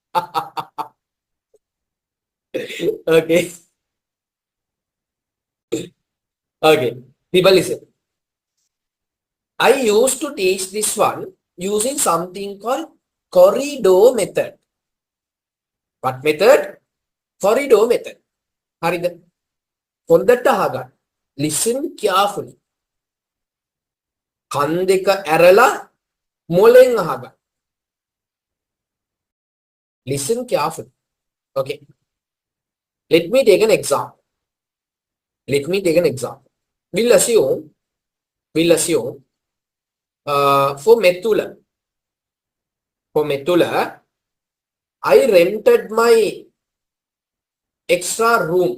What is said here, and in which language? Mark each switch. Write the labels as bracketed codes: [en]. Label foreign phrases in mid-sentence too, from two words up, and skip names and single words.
[en] Okay. Okay. People listen. I used to teach this one using something called corridor method. What method? Corridor method. [si] හරිද? හොඳට අහගන්න. [en] Listen carefully. [si] කන් දෙක ඇරලා මොලෙන් අහගන්න. [en] Listen carefully. Okay. Let me take an example. We'll assume for Metula, I rented my extra room.